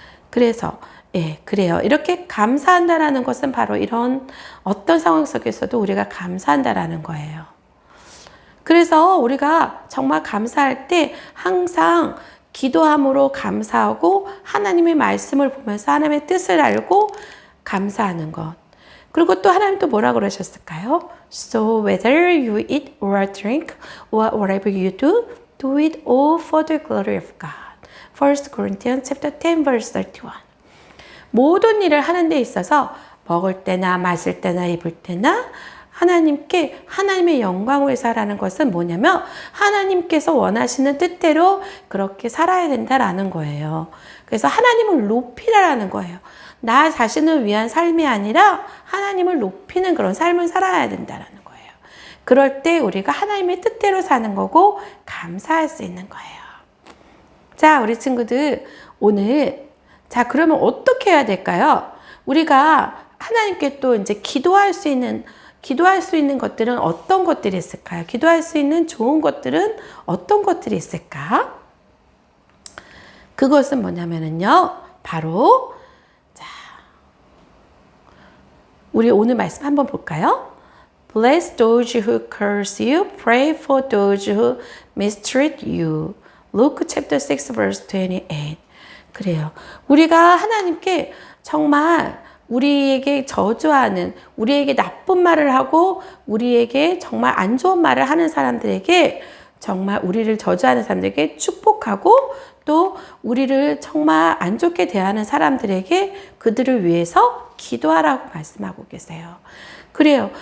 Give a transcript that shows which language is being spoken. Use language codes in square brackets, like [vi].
[ko] 그래서 그래요. 이렇게 감사한다라는 것은 바로 이런 어떤 상황 속에서도 우리가 감사한다라는 거예요. 그래서 우리가 정말 감사할 때 항상 기도함으로 감사하고 하나님의 말씀을 보면서 하나님의 뜻을 알고 감사하는 것. 그리고 또 하나님 또 뭐라 그러셨을까요? [en] So whether you eat or drink or whatever you do, do it all for the glory of God. 1 Corinthians chapter 10 verse 31. [ko] 모든 일을 하는 데 있어서 먹을 때나 마실 때나 입을 때나 하나님께 하나님의 영광을 위해서 하라는 것은 뭐냐면 하나님께서 원하시는 뜻대로 그렇게 살아야 된다라는 거예요. 그래서 하나님을 높이라는 거예요. 나 자신을 위한 삶이 아니라 하나님을 높이는 그런 삶을 살아야 된다는 거예요. 그럴 때 우리가 하나님의 뜻대로 사는 거고 감사할 수 있는 거예요. 자, 우리 친구들 오늘 그러면 어떻게 해야 될까요? 우리가 하나님께 또 이제 기도할 수 있는 것들은 어떤 것들이 있을까요? 기도할 수 있는 좋은 것들은 어떤 것들이 있을까? 그것은 뭐냐면요. 바로 우리 오늘 말씀 한번 볼까요? [en] Bless those who curse you. Pray for those who mistreat you. Luke chapter 6 verse 28. [ko] 그래요. 우리가 하나님께 정말 우리에게 저주하는, 우리에게 나쁜 말을 하고 우리에게 정말 안 좋은 말을 하는 사람들에게, 정말 우리를 저주하는 사람들에게 축복하고, 또 우리를 정말 안 좋게 대하는 사람들에게 그들을 위해서 기도하라고 말씀하고 계세요. 그래요.